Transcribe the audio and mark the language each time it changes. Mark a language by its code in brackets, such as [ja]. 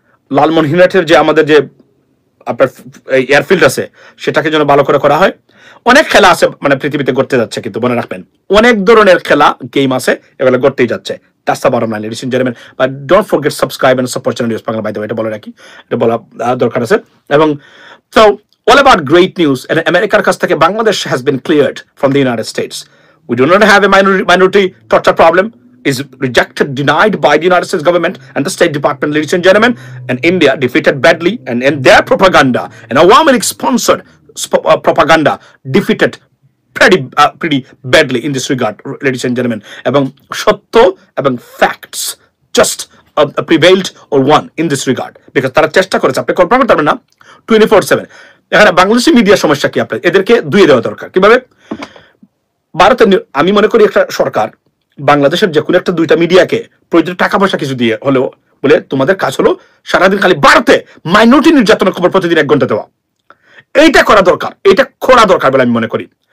[bn] লালমনিরহাটের যে আমাদের যে আপনার এয়ারফিল্ড আছে সেটাকে যেন ভালো করে করা হয়। অনেক খেলা আছে মানে পৃথিবীতে ঘটতে যাচ্ছে, কিন্তু মনে রাখবেন অনেক ধরনের খেলা গেম আছে, এগুলো ঘটতেই যাচ্ছে। [en] That's the bottom line, ladies and gentlemen. But don't forget subscribe and support channel News Bangla, by the way, এটা বলে রাখি, এটা বলা দরকার আছে। এবং so all about great news, and [bn] আমেরিকার কাছ থেকে Bangladesh [en] has been cleared from the United States. We do not have a minority torture problem. Is rejected, denied by the United States government and the State Department, ladies and gentlemen. And India defeated badly, and their propaganda and Awami League sponsored propaganda defeated pretty badly in this regard, ladies and gentlemen. [bn] এবং সত্য এবং [en] facts just prevailed or won in this regard, because [bn] তারা চেষ্টা করেছে, আপনি কল্পনা করতে পারবেন না 24/7। এখানে বাংলাদেশি মিডিয়ার সমস্যা কি, আপনার এদেরকে দুই দেওয়া দরকার। কিভাবে? ভারতের আমি মনে করি একটা সরকার বাংলাদেশের যে কোনো একটা দুইটা মিডিয়াকে প্রয়োজন টাকা পয়সা কিছু দিয়ে হলেও বলে তোমাদের কাজ হলো সারাদিন খালি ভারতে মাইনরিটি নির্যাতনের খবর প্রতিদিন 1 ঘন্টা দেওয়া, এইটা করা দরকার, এটা করা দরকার বলে আমি মনে করি।